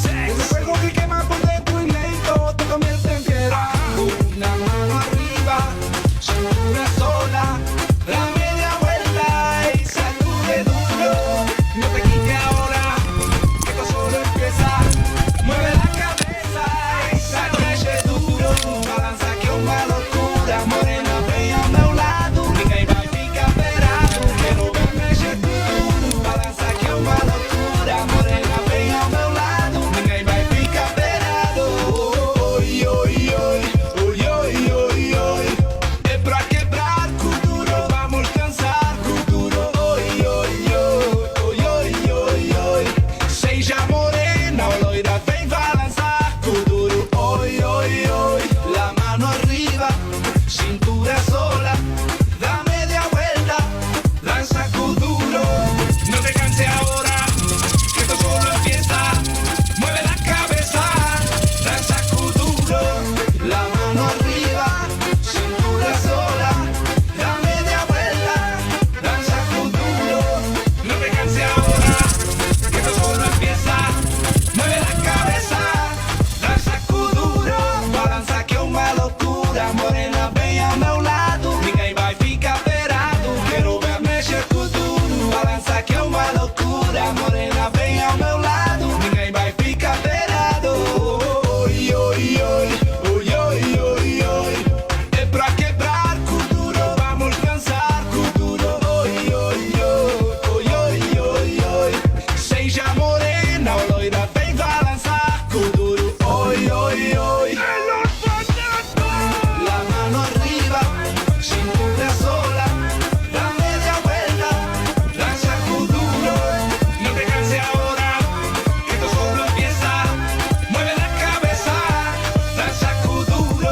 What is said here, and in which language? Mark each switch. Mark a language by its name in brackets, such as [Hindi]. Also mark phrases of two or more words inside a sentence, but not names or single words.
[Spanish] Ese fuego que quema por dentro y lento te convierte en piedra. Una mano arriba, cintura sola, da media vuelta y sacude duro. No te quites ahora, que esto solo empieza. Mueve la cabeza y sacude duro. [Portuguese] Balança que é uma loucura, morena vem ao meu lado. Ninguém vai ficar parado, quero ver mexer tudo. Balança que é uma loucura, morena vem ao meu lado. Ninguém vai ficar parado. Oi, oi, oi, oi, oi, oi, oi. É pra quebrar com duro, vamos dançar com duro. Oi, oi, oi, oi, oi, oi, oi. Seja morena ou loira, vem balançar com duro. Oi, oi, oi. [Spanish] La mano arriba, cintura sola, da media vuelta, danza con duro. No te canses ahora, que esto solo empieza. Mueve la cabeza, danza con duro. La mano arriba, cintura sola, da media vuelta, danza con duro. No te canses ahora, que esto solo empieza. Mueve la cabeza, danza com duro. [Portuguese] Balança que é uma loucura, morena vem ao meu lado. Ninguém vai ficar parado, quero ver mexer com duro. Balança que é uma loucura, morena vem ao meu lado. Ninguém vai ficar parado. Oi, oi, oi, oi, oi, oi, oi. É pra quebrar com duro, vamos dançar com duro. Oi, oi, oi, oi, oi, oi, oi. Seja morena ou loira, vem balançar com duro. Oi, oi, oi. [Spanish] La mano arriba, cintura sola, da media vuelta, danza con duro. No te canses ahora, que esto solo empieza. Mueve la cabeza, danza con duro.